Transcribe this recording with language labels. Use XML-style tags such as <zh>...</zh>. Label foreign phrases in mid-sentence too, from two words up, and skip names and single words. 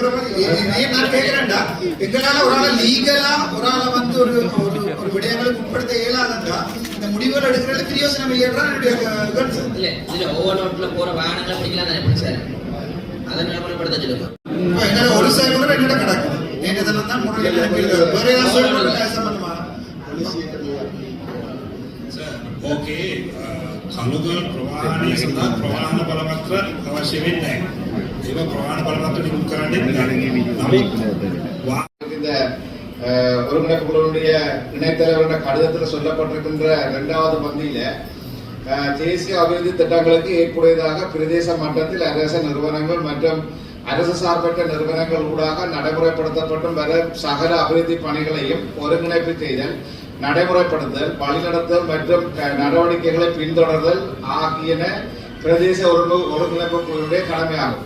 <ta>வேற மாதிரி நான் கேட்கிறேன்டா, எங்களால ஒரு ஆளை லீகலா ஒரு ஆளை வந்து ஒரு ஒரு விடயங்களுக்கு உட்படுத்த இயலாதா இந்த முடிவுகள் எடுக்கிறதுல பிரயோசனம் இல்லையன்றா இல்ல. இதுல ஓவர்லோட்ல போற வாகனங்களை பிடிக்கலாம் தானே பிடிச்சாரு, அதை நடைமுறைப்படுத்த சொல்லுங்க. எங்களை ஒரு சைக்கிள் என்னோட கிடக்கும் நேற்றதெல்லாம் தான் முறையில் வேற ஏதாவது சொல்லணும் சம்பந்தமா?</ta> <si>ඕකේ කළුගල් ප්‍රවාහනය සඳහා ප්‍රවාහන බලපත්‍ර අවශ්‍ය වෙන්නේ නැහැ. ඒක ප්‍රවාහන බලපත්‍ර නිකුත් කරන්නේ</si> <ta>இந்த ஒருங்கிணைப்பு குழுவுடைய இணைத்தலைவருடைய கடிதத்தில் சொல்லப்பட்டிருக்கின்ற 2வது பந்தியில தேசிய அபிவிருத்தி திட்டங்களுக்கு ஏற்புடையதாக பிரதேச மட்டத்தில் அரச நிறுவனங்கள் மற்றும் அரசு சார்பற்ற நிறுவனங்கள் ஊடாக நடைமுறைப்படுத்தப்படும் வர சகல அபிவிருத்தி பணிகளையும் ஒருங்கிணைப்பு செய்தல், நடைமுறைப்படுத்தல், வழிநடத்தல் மற்றும் நடவடிக்கைகளை பின்தொடர்தல் ஆகியன பிரதேச ஒருங்கிணைப்பு குழுவுடைய கடமையாகும்.</ta>